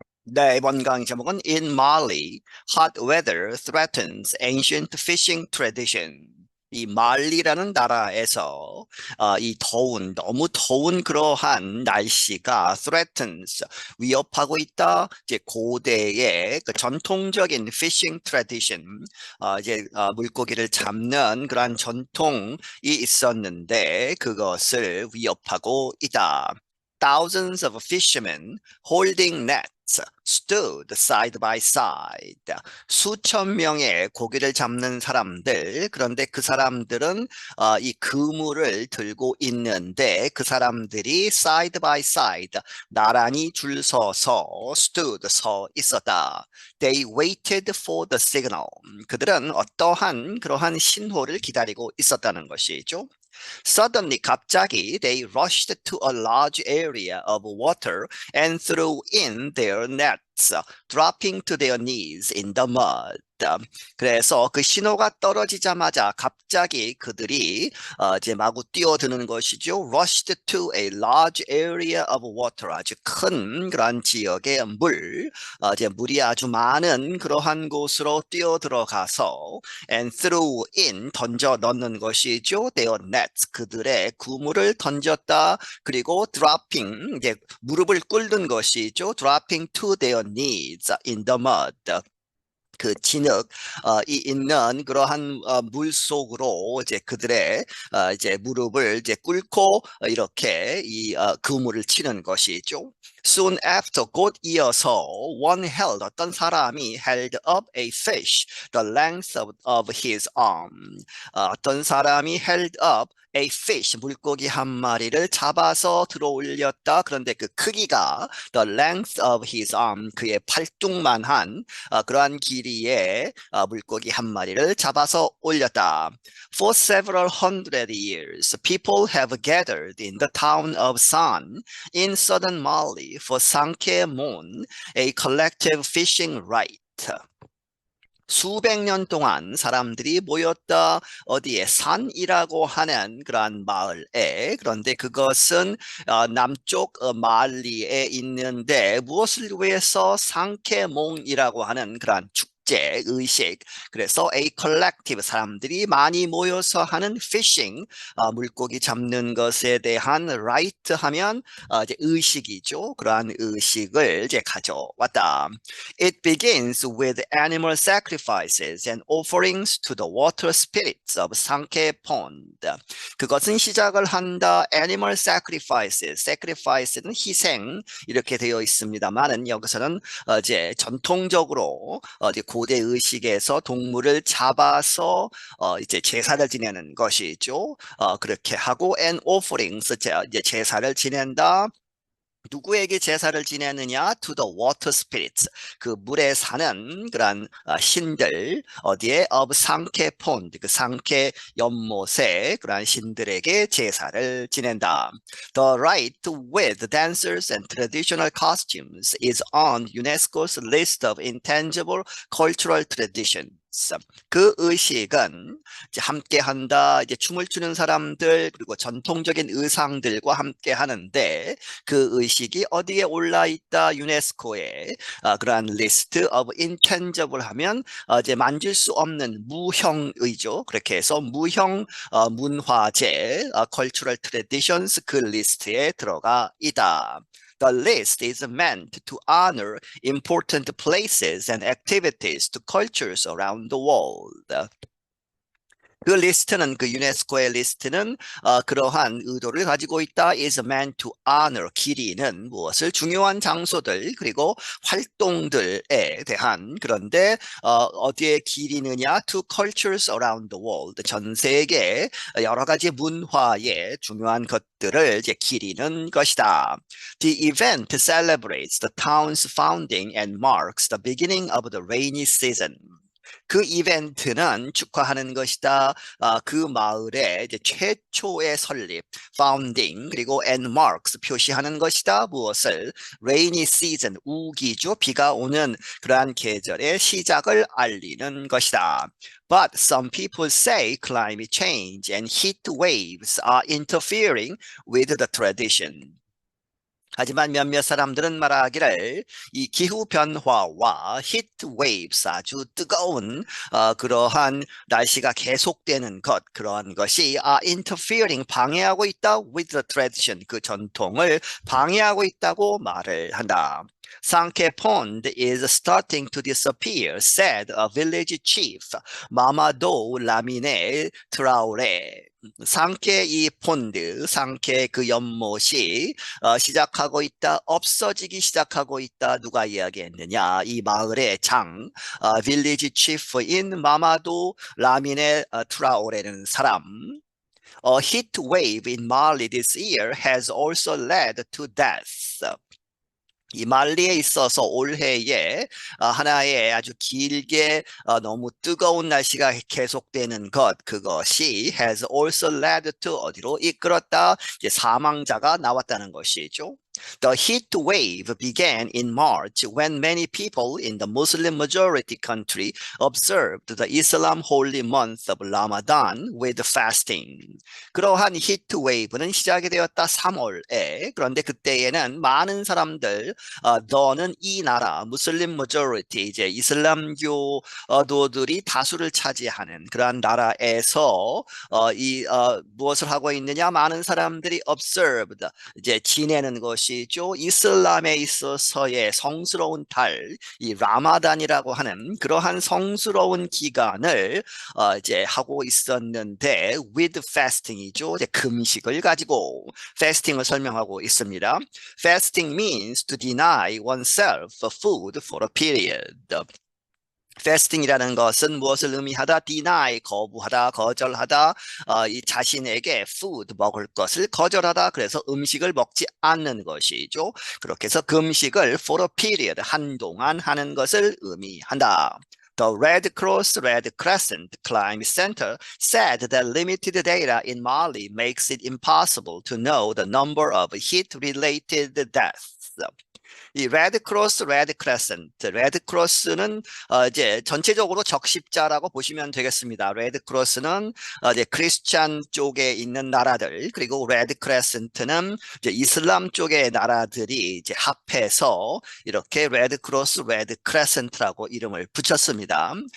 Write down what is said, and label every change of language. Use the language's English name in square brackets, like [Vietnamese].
[Korean] 네, 이번 강의 제목은 [English] In Mali, Hot Weather Threatens Ancient Fishing Tradition. [Korean] 이 말리라는 나라에서 이 너무 더운 그러한 날씨가 threatens, 위협하고 있다. 이제 고대의 그 전통적인 [English] fishing tradition, [Korean] 물고기를 잡는 그러한 전통이 있었는데 그것을 위협하고 있다. [English] Thousands of fishermen holding nets stood side by side. [Korean] 수천 명의 고기를 잡는 사람들, 그런데 그 사람들은 이 그물을 들고 있는데 그 사람들이 [English] side by side, [Korean] 나란히 줄 서서 stood, 서 있었다. [English] They waited for the signal. [Korean] 그들은 어떠한 그러한 신호를 기다리고 있었다는 것이죠. [English] Suddenly, [Korean] 갑자기, [English] they rushed to a large area of water and threw in their nets, dropping to their knees in the mud. [Korean] 그래서 그 신호가 떨어지자마자 갑자기 그들이 이제 마구 뛰어드는 것이죠. [English] Rushed to a large area of water, [Korean] 아주 큰 그런 지역의 이제 물이 아주 많은 그러한 곳으로 뛰어들어가서 [English] and threw in, [Korean] 던져 넣는 것이죠. [English] their nets, [Korean] 그들의 그물을 던졌다. 그리고 dropping, 이제 무릎을 꿇는 것이죠. [English] dropping to their knees in the mud. [Korean] 그 진흙이 있는 그러한 물 속으로 이제 그들의 이제 무릎을 이제 꿇고 이렇게 이 그물을 치는 것이죠. [English] Soon after, [Korean] 곧 이어서 어떤 사람이 [English] held up a fish the length of his arm. [Korean] 어떤 사람이 [English] held up a fish, [Korean] 물고기 한 마리를 잡아서 들어 올렸다. 그런데 그 크기가 [English] the length of his arm, [Korean] 그의 팔뚝만한 그러한 길이의 물고기 한 마리를 잡아서 올렸다. [English] For several hundred years, people have gathered in the town of San in southern Mali for Sanke Mon, a collective fishing rite. [Korean] 수백 년 동안 사람들이 모였다. 어디에? 산이라고 하는 그러한 마을에. 그런데 그것은 남쪽 말리에 있는데 무엇을 위해서? 상케몽이라고 하는 그러한 축제, 의식. 그래서 [English] a collective, [Korean] 사람들이 많이 모여서 하는 fishing, 물고기 잡는 것에 대한 right 하면 이제 의식이죠. 그러한 의식을 이제 가져왔다. [English] It begins with animal sacrifices and offerings to the water spirits of Sanke Pond. [Korean] 그것은 시작을 한다. [English] Animal sacrifices. [Korean] sacrifice는 희생 이렇게 되어 있습니다만은 여기서는 이제 전통적으로 이제 고대 의식에서 동물을 잡아서 이제 제사를 지내는 것이죠. 그렇게 하고 [English] and offerings, [Korean] 이제 제사를 지낸다. 누구에게 제사를 지내느냐? [English] To the water spirits. [Korean] 그 물에 사는 그런 신들, 어디에? Of 상케 폰드, 그 상케 연못의 그런 신들에게 제사를 지낸다. [English] The rite with dancers and traditional costumes is on UNESCO's list of intangible cultural traditions. [Korean] 그 의식은 이제 함께 한다. 이제 춤을 추는 사람들 그리고 전통적인 의상들과 함께 하는데 그 의식이 어디에 올라 있다? 유네스코에 그러한 리스트 [English] of intangible [Korean] 하면 이제 만질 수 없는 무형의죠. 그렇게 해서 무형 문화재 [English] cultural traditions [Korean] 그 리스트에 들어가 있다. [English] The list is meant to honor important places and activities to cultures around the world. [Korean] 그 리스트는, 그 유네스코의 리스트는 그러한 의도를 가지고 있다. [English] is meant to honor, [Korean] 기리는 무엇을? 중요한 장소들 그리고 활동들에 대한. 그런데 어디에 기리느냐? [English] to cultures around the world, [Korean] 전 세계 여러 가지 문화의 중요한 것들을 이제 기리는 것이다. [English] The event celebrates the town's founding and marks the beginning of the rainy season. [Korean] 그 이벤트는 축하하는 것이다. 그 마을의 이제 최초의 설립, founding, 그리고 [English] and marks, [Korean] 표시하는 것이다. 무엇을? [English] rainy season, [Korean] 우기죠. 비가 오는 그러한 계절의 시작을 알리는 것이다. [English] But some people say climate change and heat waves are interfering with the tradition. [Korean] 하지만 몇몇 사람들은 말하기를 이 기후 변화와 히트 웨이브스 아주 뜨거운 그러한 날씨가 계속되는 것 그러한 것이 interfering 방해하고 있다 [English] with the tradition [Korean] 그 전통을 방해하고 있다고 말을 한다. [English] Sankey Pond is starting to disappear, said a village chief, 마마도 라미네 트라우레. [Korean] 상케 이 폰드, 상케 그 연못이 시작하고 있다, 없어지기 시작하고 있다. 누가 이야기했느냐? 이 마을의 장, 빌리지 치프인 마마도 라미네 트라오레는 사람. [English] A heat wave in Mali this year has also led to death. [Korean] 이 말리에 있어서 올해에 하나의 아주 길게 너무 뜨거운 날씨가 계속되는 것 그것이 [English] has also led to [Korean] 어디로 이끌었다 이제 사망자가 나왔다는 것이죠. [English] The heat wave began in March when many people in the Muslim majority country observed the Islam holy month of Ramadan with fasting. [Korean] 그러한 히트 웨이브는 시작이 되었다 3월에 그런데 그때에는 많은 사람들 너는 이 나라 무슬림 머저리티 이제 이슬람교도들이 다수를 차지하는 그러한 나라에서 무엇을 하고 있느냐 많은 사람들이 observed 이제 지내는 것이죠. 이슬람에 있어서의 성스러운 달, 이 라마단이라고 하는 그러한 성스러운 기간을 이제 하고 있었는데 [English] with fasting [Korean] 이죠. 이제 금식을 가지고 fasting을 설명하고 있습니다. [English] Fasting means to deny oneself food for a period. [Korean] fasting이라는 것은 무엇을 의미하다? deny, 거부하다, 거절하다, 이 자신에게 food, 먹을 것을 거절하다. 그래서 음식을 먹지 않는 것이죠. 그렇게 해서 금식을 [English] for a period, [Korean] 한동안 하는 것을 의미한다. The Red Cross Red Crescent Climate Center said that limited data in Mali makes it impossible to know the number of heat-related deaths. 이 레드크로스, 레드크레센트, 레드크로스는 이제 전체적으로 적십자라고 보시면 되겠습니다. 레드크로스는 이제 크리스찬 쪽에 있는 나라들, 그리고 레드크레센트는 이제 이슬람 쪽의 나라들이 이제 합해서 이렇게 레드크로스, 레드크레센트라고 이름을 붙였습니다.